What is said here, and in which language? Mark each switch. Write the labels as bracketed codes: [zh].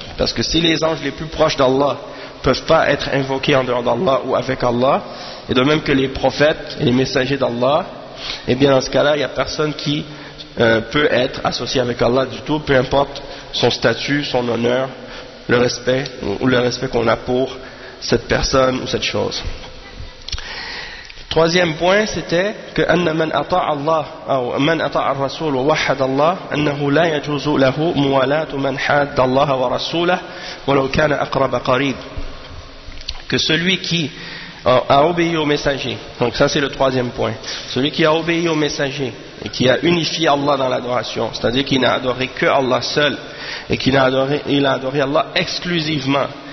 [fr] Parce que si les anges les plus proches d'Allah peuvent pas être invoqués en dehors d'Allah ou avec Allah, et de même que les prophètes et les messagers d'Allah, et bien dans ce cas-là, il n'y a personne qui peut être associé avec Allah du tout, peu importe son statut, son honneur, le respect ou le respect qu'on a pour cette personne ou cette chose. Troisième point, c'était que [ar] أن من أطاع الله أو من أطاع الرسول ووحد الله أنه لا يجوز له موالاة من حاد الله ورسوله ولو كان أقرب قريب. [fr] Que celui qui a obéi au messager, donc ça c'est le troisième point, celui qui a obéi au messager et qui a unifié Allah dans l'adoration, c'est-à-dire qu'il n'a adoré que Allah seul et qu'il a adoré Allah exclusivement,